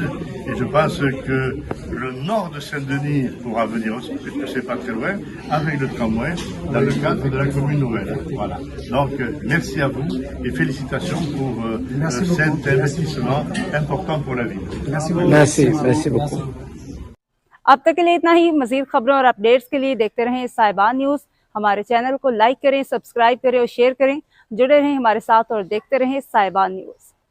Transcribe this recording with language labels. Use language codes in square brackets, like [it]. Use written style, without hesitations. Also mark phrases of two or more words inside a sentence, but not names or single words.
[fr] Et je pense que le nord de Saint-Denis pourra venir aussi, puisque c'est pas très loin, avec le tramway, dans le cadre de la commune nouvelle. Voilà. Donc, merci à vous et félicitations pour cet investissement important pour la ville. Merci beaucoup. merci beaucoup. [ur] اب تک کے لیے اتنا ہی. مزید خبروں اور اپڈیٹس کے لیے دیکھتے رہیں صاحبان نیوز۔ ہمارے چینل کو لائک کریں، سبسکرائب کریں اور شیئر کریں. جڑے رہیں ہمارے ساتھ اور دیکھتے رہیں صاحبان نیوز.